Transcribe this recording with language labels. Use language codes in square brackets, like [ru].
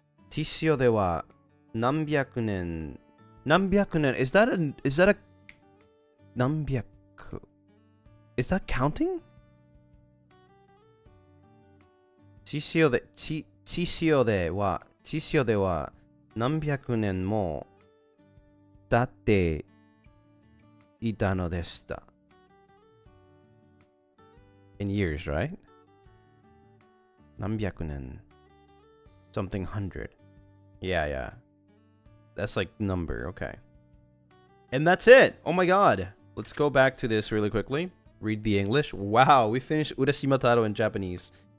[ja] 獅子王では何百年 [en] is that a [ja] 何百 [en] is that counting? [ja] 獅子王では何百年も経っていたのでした。 [en] In years, right? [ja] 何百年 [en] something hundred. Yeah. That's like number, okay. And that's it. Oh my god. Let's go back to this really quickly. Read the English. Wow, we finished Urashima Taro in Japanese.